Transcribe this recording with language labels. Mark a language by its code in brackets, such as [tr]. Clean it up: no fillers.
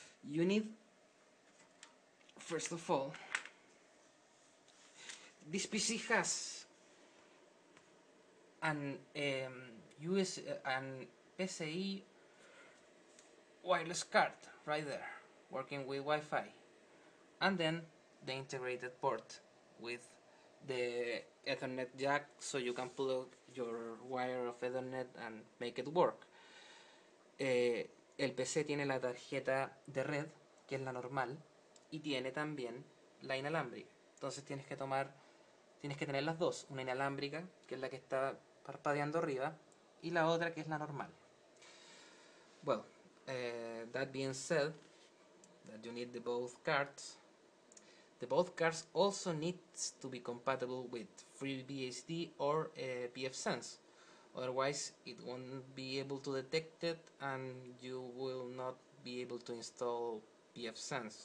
[en] You need, first of all, this PC has an PCI wireless card right there, working with Wi-Fi, and then the integrated port with the Ethernet jack, so you can plug your wire of Ethernet and make it work. [es] El PC tiene la tarjeta de red, que es la normal, y tiene también la inalámbrica. Entonces tienes que tener las dos, una inalámbrica, que es la que está parpadeando arriba, y la otra que es la normal. [en] Well, that being said, that you need the both cards. The both cards also needs to be compatible with FreeBSD or Pfsence. Otherwise, it won't be able to detect it, and you will not be able to install Pfsence.